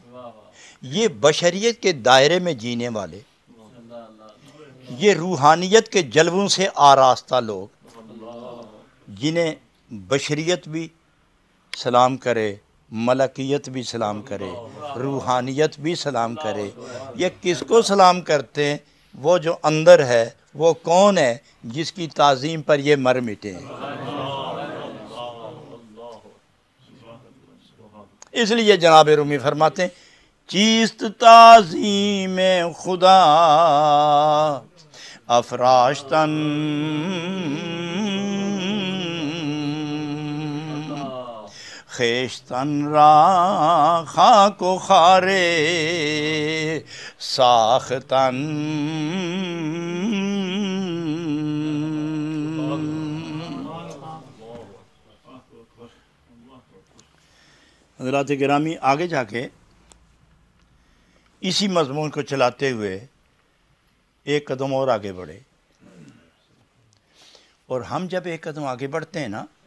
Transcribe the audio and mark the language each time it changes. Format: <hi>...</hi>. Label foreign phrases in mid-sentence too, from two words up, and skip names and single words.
<ur>یہ بشریت کے دائرے میں جینے والے، یہ روحانیت کے جلووں سے آراستہ لوگ، جنہیں بشریت بھی سلام کرے، ملکیت بھی سلام کرے، روحانیت بھی سلام کرے۔ یہ کس کو سلام کرتے ہیں؟ وہ جو اندر ہے، وہ کون ہے جس کی تعظیم پر یہ مر مٹے ہیں۔ اس لیے جناب رومی فرماتے ہیں</ur> <fa>چیست تعظیم خدا افراشتن، خیشتن را خاک و خارے ساختن۔</fa> <ur>حضرات گرامی، آگے جا کے اسی مضمون کو چلاتے ہوئے ایک قدم اور آگے بڑھے، اور ہم جب ایک قدم آگے بڑھتے ہیں نا</ur>